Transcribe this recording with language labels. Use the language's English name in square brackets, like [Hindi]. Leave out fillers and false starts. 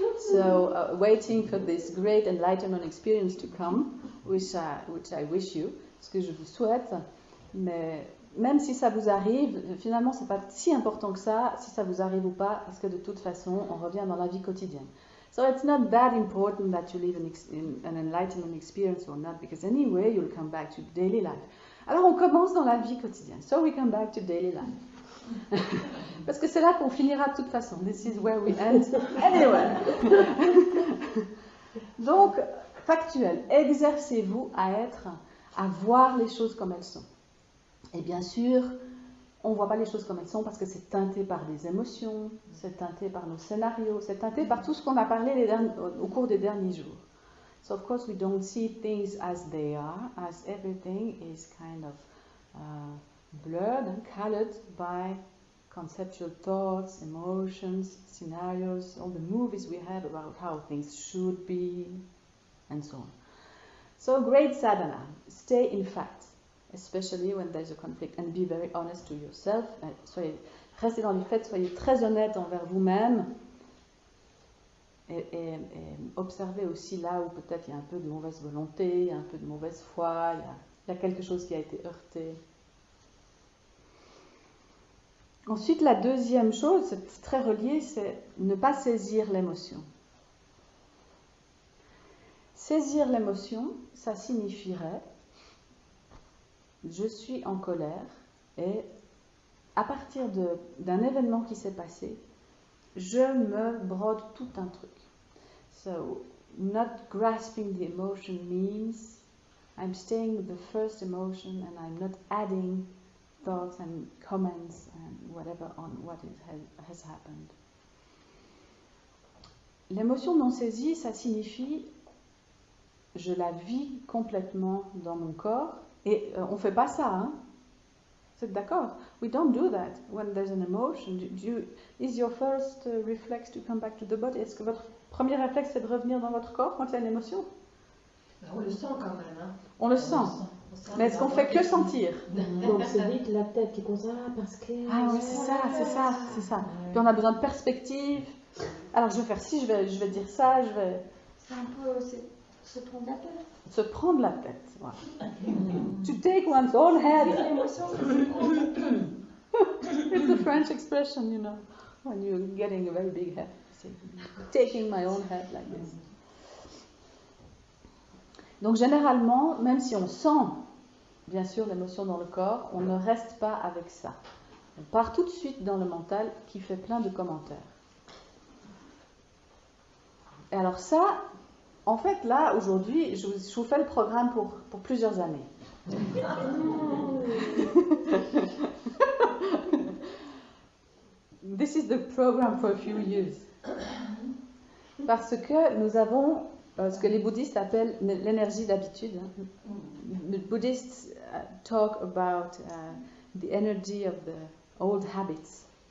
[English] So, waiting for this great enlightenment experience to come, which I wish you, [French] ce que je vous souhaite. Mais même si ça vous arrive, finalement, c'est pas si important que ça, si ça vous arrive ou pas, parce que de toute façon, on revient dans la vie quotidienne. [English] So it's not that important that you live an enlightenment experience or not, because anyway, you'll come back to daily life. [French] Alors, on commence dans la vie quotidienne. [English] So we come back to daily life. [French] Parce que c'est là qu'on finira de toute façon. [English] This is where we end anyway. [French] Donc, factuel. Exercez-vous à voir les choses comme elles sont. Et bien sûr, on ne voit pas les choses comme elles sont parce que c'est teinté par des émotions, c'est teinté par nos scénarios, c'est teinté par tout ce qu'on a parlé au cours des derniers jours. [English] So of course we don't see things as they are, as everything is kind of blurred and colored by conceptual thoughts, emotions, scenarios, all the movies we have about how things should be, and so on. So great sadhana, stay in fact, especially when there's a conflict, and be very honest to yourself. [French] Restez dans les faits, soyez très honnête envers vous-même. Et observez aussi là où peut-être il y a un peu de mauvaise volonté, il y a un peu de mauvaise foi, il y a quelque chose qui a été heurté. Ensuite, la deuxième chose, c'est très relié, c'est ne pas saisir l'émotion. Saisir l'émotion, ça signifierait je suis en colère et à partir d'un événement qui s'est passé, je me brode tout un truc. [English] So, not grasping the emotion means I'm staying with the first emotion and I'm not adding thoughts and comments and whatever on what has happened. [French] L'émotion non saisie, ça signifie je la vis complètement dans mon corps et on ne fait pas ça, hein? Vous êtes d'accord? [English] We don't do that when there's an emotion. Is your first reflex to come back to the body? [French] Est-ce que votre premier réflexe c'est de revenir dans votre corps quand il y a une émotion? On le sent quand même. Hein. On le sent. Mais est-ce qu'on fait que sentir? Donc c'est vite la tête qui pense parce que... Ah oui, c'est ça. Puis on a besoin de perspective. Alors je vais faire ci, je vais dire ça, je vais... C'est un peu se prendre la tête. Se prendre la tête, voilà. [English] To take one's own head. [French] L'émotion, c'est se prendre la tête. [English] It's the French expression, you know, when you're getting a very big head. Say, taking my own head like this. [French] Donc généralement, même si on sent, bien sûr, l'émotion dans le corps, on ne reste pas avec ça. On part tout de suite dans le mental qui fait plein de commentaires. Et alors ça, en fait, là, aujourd'hui, je vous fais le programme pour plusieurs années. [English] This is the program for a few years. [French] Parce que nous avons ce que les bouddhistes appellent l'énergie d'habitude. [English] The Buddhists talk about the energy of the old habits.